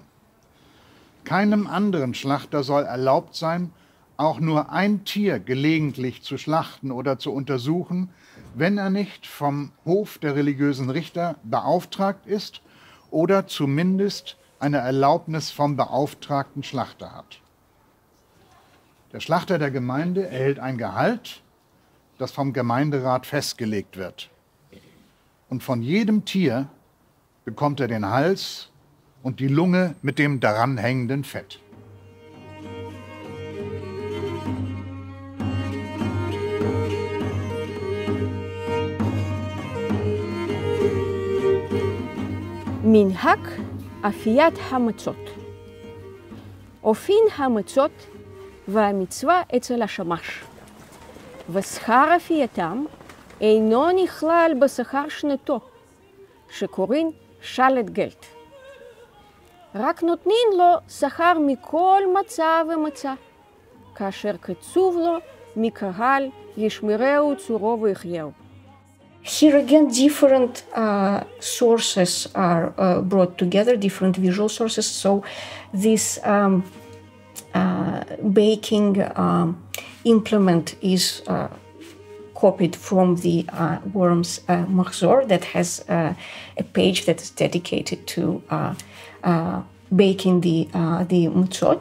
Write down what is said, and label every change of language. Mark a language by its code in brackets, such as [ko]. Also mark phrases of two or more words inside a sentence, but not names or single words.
[de] Keinem anderen Schlachter soll erlaubt sein, auch nur ein Tier gelegentlich zu schlachten oder zu untersuchen, wenn er nicht vom Hof der religiösen Richter beauftragt ist oder zumindest eine Erlaubnis vom beauftragten Schlachter hat. Der Schlachter der Gemeinde erhält ein Gehalt, das vom Gemeinderat festgelegt wird. Und von jedem Tier bekommt er den Hals und die Lunge mit dem daran hängenden Fett. [he] מנהג אפיית המצות. אופין המצות והמצווה אצל השמש, ושכר אפייתם אינו נכלל בשכר שנתו, שקוראים שלט גלט. רק נותנים לו שכר מכל מצה ומצה, כאשר קצוב לו מקהל ישמרהו צורו ויחייהו. [en] Here again, different sources are brought together, different visual sources. So this baking implement is copied from the Worms Mahzor that has a page that is dedicated to baking the mutzot.